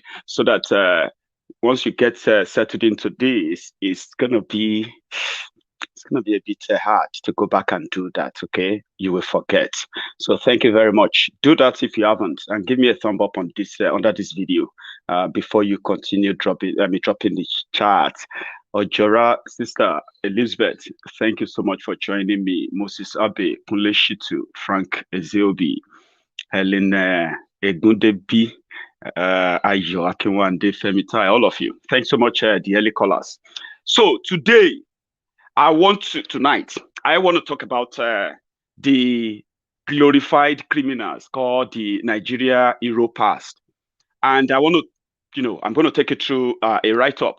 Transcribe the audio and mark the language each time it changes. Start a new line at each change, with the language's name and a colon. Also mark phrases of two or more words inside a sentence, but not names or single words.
English: So that once you get settled into this, it's gonna be a bit hard to go back and do that, okay? You will forget. So thank you very much. Do that if you haven't, and give me a thumb up on this under this video before you continue dropping the chat. Ojora, Sister Elizabeth, thank you so much for joining me. Moses Abe, Kunle Shitu, Frank Eziobi, Helen Egundebi, Ayo Akinwande, Femitai, all of you. Thanks so much, the early callers. So today, I want to talk about the glorified criminals called the Nigeria Hero Past. And I want to, I'm going to take you through a write-up.